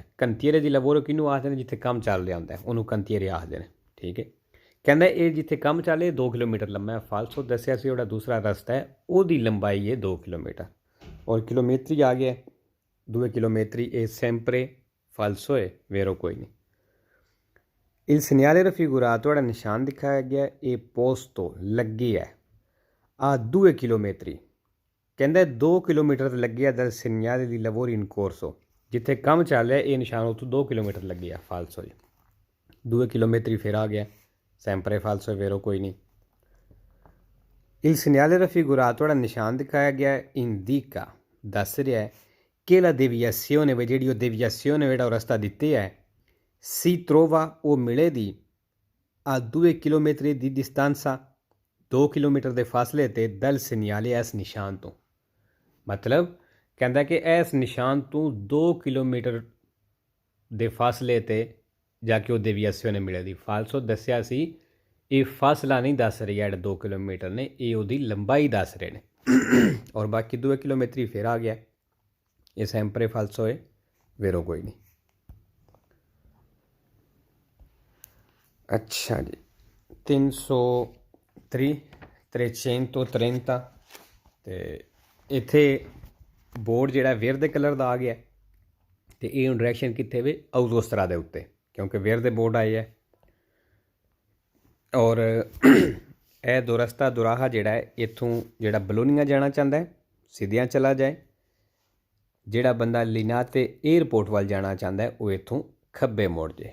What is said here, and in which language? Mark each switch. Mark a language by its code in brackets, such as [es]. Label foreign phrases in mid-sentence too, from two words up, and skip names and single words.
[it] cantiere di lavoro [pa] ਕਿਹਨੂੰ ਆਖਦੇ ਨੇ ਜਿੱਥੇ ਕੰਮ ਚੱਲ ਰਿਹਾ ਹੁੰਦਾ ਉਹਨੂੰ cantiere ਆਖਦੇ ਨੇ ਠੀਕ ਹੈ। ਕਹਿੰਦਾ ਇਹ ਜਿੱਥੇ ਕੰਮ ਚੱਲ ਰਿਹਾ 2 ਕਿਲੋਮੀਟਰ ਲੰਮਾ ਹੈ falso ਦੱਸਿਆ ਸੀ ਜਿਹੜਾ ਦੂਸਰਾ ਰਸਤਾ ਹੈ ਉਹਦੀ ਲੰਬਾਈ ਹੈ 2 ਕਿਲੋਮੀਟਰ ਔਰ ਕਿਲੋਮੀਟਰੀ ਆ ਗਿਆ 2 [it] chilometri è sempre falso è vero [pa] ਕੋਈ ਨਹੀਂ। [it] Il segnale raffigurato [pa] ਜਿਹੜਾ ਨਿਸ਼ਾਨ ਦਿਖਾਇਆ ਗਿਆ ਇਹ posto ਲੱਗੀ ਹੈ [it] a 2 chilometri [pa] ਕਹਿੰਦਾ 2 ਕਿਲੋਮੀਟਰ ਲੱਗਿਆ [it] dal segnale di lavori in corso [pa] ਜਿੱਥੇ ਕੰਮ ਚੱਲ ਰਿਹਾ ਇਹ ਨਿਸ਼ਾਨ ਉੱਥੋਂ 2 ਕਿਲੋਮੀਟਰ ਲੱਗਿਆ falso ਜੀ 2 chilometri ਫਿਰ ਆ ਗਿਆ [it] sempre falso è vero [pa] ਕੋਈ ਨਹੀਂ। [it] Il segnale raffigurato [pa] ਜਿਹੜਾ ਨਿਸ਼ਾਨ ਦਿਖਾਇਆ ਗਿਆ indica ਦੱਸ ਰਿਹਾ ਹੈ [it] che la deviazione [pa] ਜਿਹੜੀ ਉਹ deviazione ਜਿਹੜਾ ਉਹ ਰਸਤਾ ਦਿੱਤੇ ਹੈ [it] si trova [pa] ਉਹ ਮਿਲੇ ਦੀ [it] a 2 chilometri di distanza [pa] 2 ਕਿਲੋਮੀਟਰ ਦੇ ਫਾਸਲੇ ਤੇ [it] dal segnale [pa] ਇਸ ਨਿਸ਼ਾਨ ਤੋਂ ਮਤਲਬ ਕਹਿੰਦਾ ਕਿ ਇਸ ਨਿਸ਼ਾਨ ਤੋਂ 2 ਕਿਲੋਮੀਟਰ ਦੇ ਫਾਸਲੇ ਤੇ ਜਾ ਕੇ ਉਹ deviazione ਮਿਲੇ ਦੀ falso ਦੱਸਿਆ ਸੀ ਇਹ ਫਾਸਲਾ ਨਹੀਂ ਦੱਸ ਰਿਹਾ ਜਿਹੜਾ 2 ਕਿਲੋਮੀਟਰ ਨੇ ਇਹ ਉਹਦੀ ਲੰਬਾਈ ਦੱਸ ਰਹੇ ਨੇ ਔਰ ਬਾਕੀ 2 ਕਿਲੋਮੀਟਰ ਫਿਰ ਆ ਗਿਆ ये [it] sempre falso è vero [pa] ਕੋਈ ਨਹੀਂ। ਅੱਛਾ ਜੀ 330 330 ਤੇ ਇੱਥੇ ਬੋਰਡ ਜਿਹੜਾ ਵੇਰ ਦੇ ਕਲਰ ਦਾ ਆ ਗਿਆ ਤੇ ਇਹ ਡਾਇਰੈਕਸ਼ਨ ਕਿੱਥੇ ਵੇ ਆਊਟੋਸਟਰਾ ਦੇ ਉੱਤੇ ਕਿਉਂਕਿ ਵੇਰ ਦੇ ਬੋਰਡ ਆਏ ਹੈ ਔਰ ਇਹ ਦੋ ਰਸਤਾ ਦੁਰਾਹਾ ਜਿਹੜਾ ਹੈ ਇੱਥੋਂ ਜਿਹੜਾ ਬਲੋਨੀਆ ਜਾਣਾ ਚਾਹੁੰਦਾ ਹੈ ਸਿੱਧਿਆਂ ਚਲਾ ਜਾਏ ਜਿਹੜਾ ਬੰਦਾ ਲਿਨਾਤੇ ਏਅਰਪੋਰਟ ਵੱਲ ਜਾਣਾ ਚਾਹੁੰਦਾ ਹੈ ਉਹ ਇੱਥੋਂ ਖੱਬੇ ਮੁੜ ਜੇ।